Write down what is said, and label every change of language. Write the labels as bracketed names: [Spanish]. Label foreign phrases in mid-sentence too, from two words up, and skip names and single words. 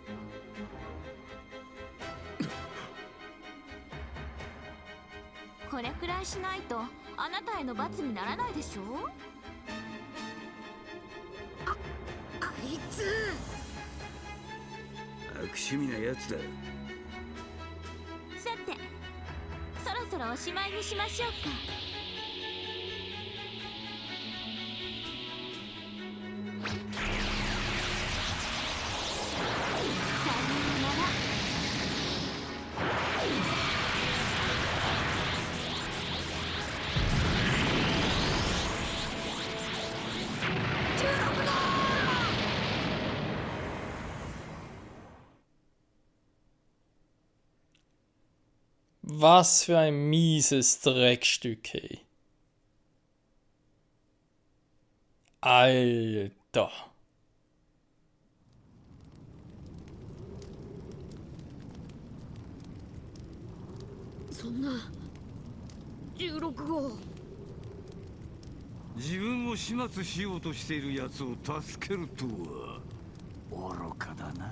[Japanese] これくらいしないとあなたへの罰にならないでしょ。あいつ悪趣味なやつだ。さてそろそろおしまいにしましょうか。 [German] Was für ein mieses Dreckstück, hey. Alter. [Japanese] そんな16号。自分を始末しようとしている奴を助けるとは愚かだな。